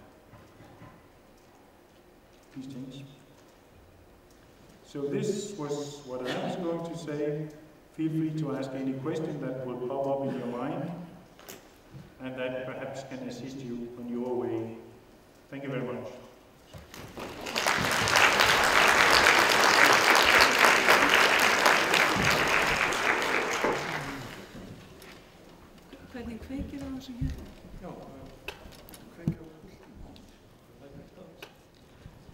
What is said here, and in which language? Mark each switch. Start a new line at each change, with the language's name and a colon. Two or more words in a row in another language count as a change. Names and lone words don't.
English: Please change. So this was what I was going to say. Feel free to ask any question that will pop up in your mind and that perhaps can assist you on your way. Thank you very much.
Icelandic: Hvernig kveikir á þessu hér? Já, kveikir á.